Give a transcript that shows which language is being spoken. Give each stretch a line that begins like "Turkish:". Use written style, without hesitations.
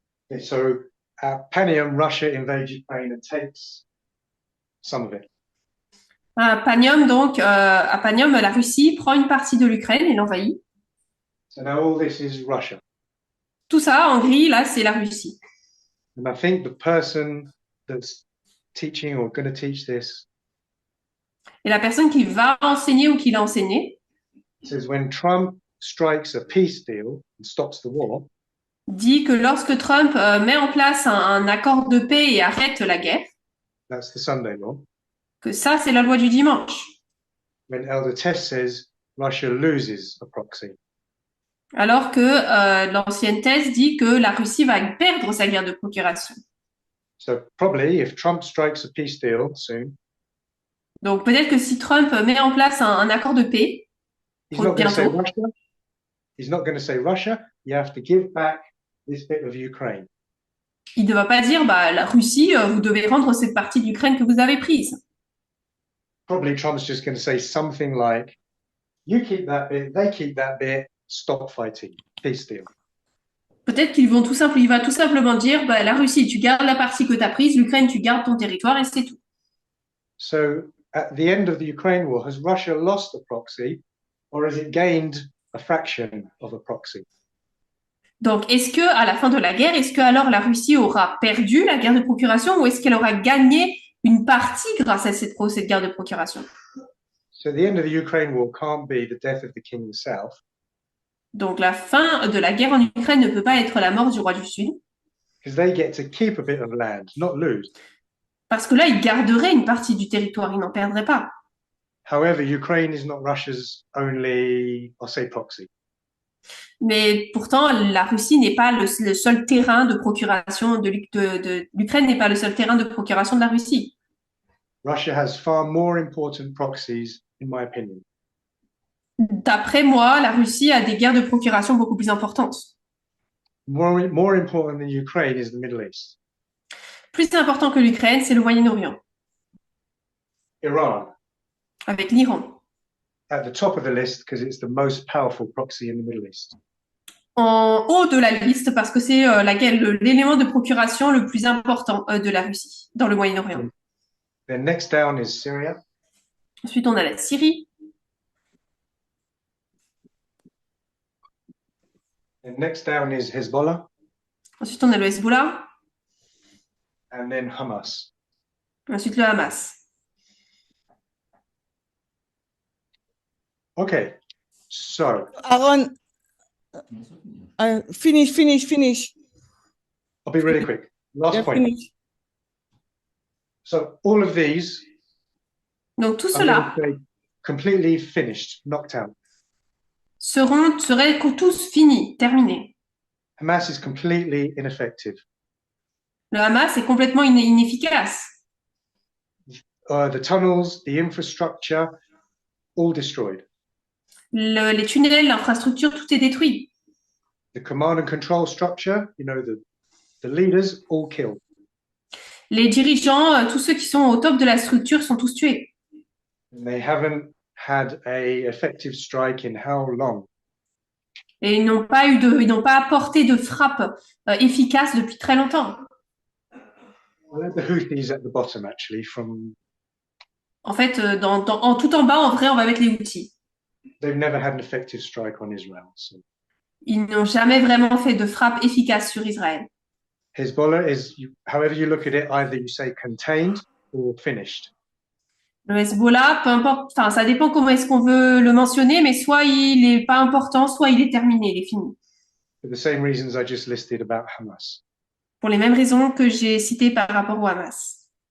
English: Okay, so at Panium, Russia invades Ukraine and takes some of it.
French: À Panium, donc, à Panium, la Russie prend une partie de l'Ukraine et l'envahit.
English: So now all this is Russia.
French: Tout ça, en gris, là, c'est la Russie.
English: And I think the person that's teaching or going to teach this
French: Et la personne qui va enseigner ou qui l'a enseigné
English: says when Trump strikes a peace deal and stops the war,
French: dit que lorsque Trump met en place un accord de paix et arrête la guerre,
English: that's the Sunday law.
French: que ça, c'est la loi du dimanche.
English: When Elder Tess says Russia loses a proxy,
French: Alors que l'ancienne thèse dit que la Russie va perdre sa guerre de procuration.
English: so probably if Trump strikes a peace deal soon,
French: Donc peut-être que si Trump met en place un accord de paix,
English: he's not going to say
French: bientôt,
English: Russia. He's not going to say Russia. You have to give back this bit of Ukraine.
French: il ne va pas dire bah, la Russie, vous devez rendre cette partie d'Ukraine que vous avez prise.
English: Probably Trump's just going to say something like, "You keep that bit, they keep that bit. Stop fighting. Peace deal."
French: Peut-être il va tout simplement dire bah, la Russie, tu gardes la partie que tu as prise, l'Ukraine, tu gardes ton territoire et c'est tout.
English: So at the end of the Ukraine war, has Russia lost a proxy, or has it gained a fraction of a proxy?
French: Donc, est-ce que à la fin de la guerre, est-ce que alors la Russie aura perdu la guerre de procuration ou est-ce qu'elle aura gagné une partie grâce à cette guerre de procuration?
English: So the end of the Ukraine war can't be the death of the king himself.
French: Donc, la fin de la guerre en Ukraine ne peut pas être la mort du roi du Sud,
English: Because they get to keep a bit of land, not lose.
French: parce que là, il garderait une partie du territoire, il n'en perdrait pas.
English: However, Ukraine is not Russia's only, I'll say, proxy.
French: Mais pourtant, la Russie n'est pas le seul terrain de procuration l'Ukraine n'est pas le seul terrain de procuration de la Russie.
English: Russia has far more important proxies, in my opinion.
French: D'après moi, la Russie a des guerres de procuration beaucoup plus importantes.
English: More important than Ukraine is the Middle East.
French: Plus important que l'Ukraine, c'est le Moyen-Orient,
English: Iran,
French: avec l'Iran.
English: at the top of the list because it's the most powerful proxy in the Middle East.
French: En haut de la liste parce que c'est l'élément de procuration le plus important de la Russie dans le Moyen-Orient.
English: Then next down is Syria.
French: Ensuite, on a la Syrie.
English: And next down is Hezbollah,
French: Ensuite, on a le Hezbollah.
English: and then Hamas.
French: Ensuite, le Hamas.
English: Okay, so Aaron, finish. I'll be really quick. Last Yeah, point. finish. So all of these
French: Donc, tout
English: I'm
French: cela
English: going to say completely finished, knocked out.
French: seraient tous finis, terminés.
English: Hamas is completely ineffective.
French: Le Hamas est complètement inefficace.
English: The tunnels, the infrastructure, all destroyed.
French: Les tunnels, l'infrastructure, tout est détruit.
English: The command and control structure, the leaders, all killed.
French: Les dirigeants, tous ceux qui sont au top de la structure sont tous tués.
English: And they haven't had a effective strike in how long?
French: Et ils n'ont pas apporté de frappe efficace depuis très longtemps.
English: The Houthis at the bottom, actually, from
French: En fait, tout en bas, en vrai, on va mettre les outils.
English: they've never had an effective strike on Israel. So
French: Ils n'ont jamais vraiment fait de frappe efficace sur Israël.
English: Hezbollah is, however you look at it, either you say contained or finished.
French: Le Hezbollah, peu importe, enfin, ça dépend comment est-ce qu'on veut le mentionner, mais soit il est pas important, soit il est terminé, il est fini.
English: For the same reasons I just listed about Hamas.
French: Pour les mêmes raisons que j'ai citées par rapport au Hamas.